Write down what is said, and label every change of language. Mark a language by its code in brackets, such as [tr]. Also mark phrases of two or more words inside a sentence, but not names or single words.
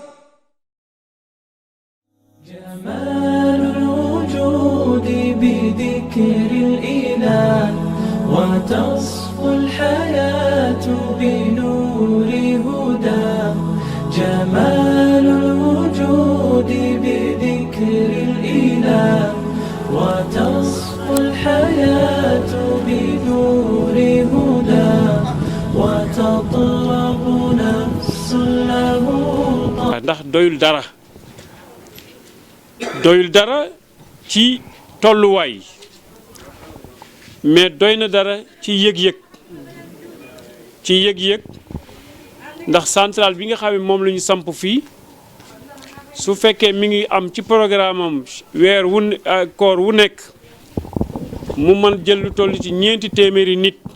[ar] جمال الوجود بذكر الإله وتصفو الحياة بنور هداه جمال الوجود بذكر الإله وتصفو الحياة بنور هداه وتطلب نفس له [wo] ndax doyul dara ci tolluwaay mais doy na dara ci yëg-yëg ndax centrale bi nga xam ne moom la ñu samp fii su fekkee mi ngi am ci programme am weer koor wu nekk mu mën jël lu toll ci 4 téeméeri nit